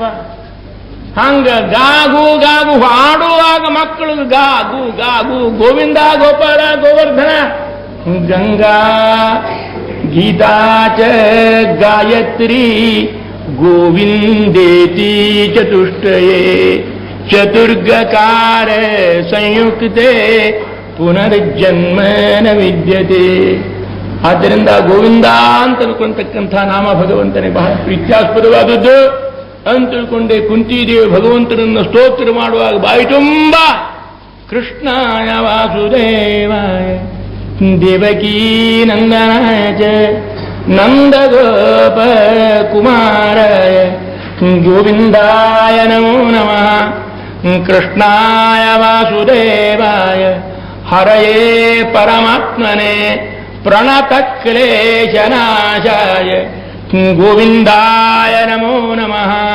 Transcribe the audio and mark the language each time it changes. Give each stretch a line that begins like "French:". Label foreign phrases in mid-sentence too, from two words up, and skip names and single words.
Kannada: ಹಂಗ ಗಾಗು ಗಾಗು ಹಾಡುವಾಗ ಮಕ್ಕಳು ಗಾಗು ಗಾಗು
Sanskrit: ಗೋವಿಂದ ಗೋಪಾಲ ಗೋವರ್ಧನ ಗಂಗಾ ಗೀತಾ ಚ ಗಾಯತ್ರಿ ಗೋವಿಂದೇತಿ ಚತುಷ್ಟಯೇ ಚತುರ್ಗಕಾರ ಸಂಯುಕ್ತೆ ಪುನರ್ಜನ್ಮ ನ ವಿದ್ಯತೆ.
Kannada: ಆದ್ದರಿಂದ ಗೋವಿಂದ ಅಂತ ತಿಳ್ಕೊಂತಕ್ಕಂಥ ನಾಮ ಭಗವಂತನಿಗೆ ಬಹಳ ಪ್ರೀತ್ಯಾಸ್ಪದವಾದದ್ದು ಅಂತ ತಿಳ್ಕೊಂಡೆ. ಕುಂತಿದೇವಿ ಭಗವಂತನನ್ನು ಸ್ತೋತ್ರ ಮಾಡುವಾಗ ಬಾಯಿ ತುಂಬ
Sanskrit: ಕೃಷ್ಣಾಯ ವಾಸುದೇವಾಯ ದೇವಕೀ ನಂದನಾಯ ಚ ನಂದಗೋಪ ಕುಮಾರಾಯ ಗೋವಿಂದಾಯ ನಮೋ ನಮಃ. ಕೃಷ್ಣಾಯ ವಾಸುದೇವಾಯ ಹರಯೇ ಪರಮಾತ್ಮನೆ ಪ್ರಣತ ಕ್ಲೇಶನಾಶಾಯ ಗೋವಿಂದಾಯ ನಮೋ ನಮಃ.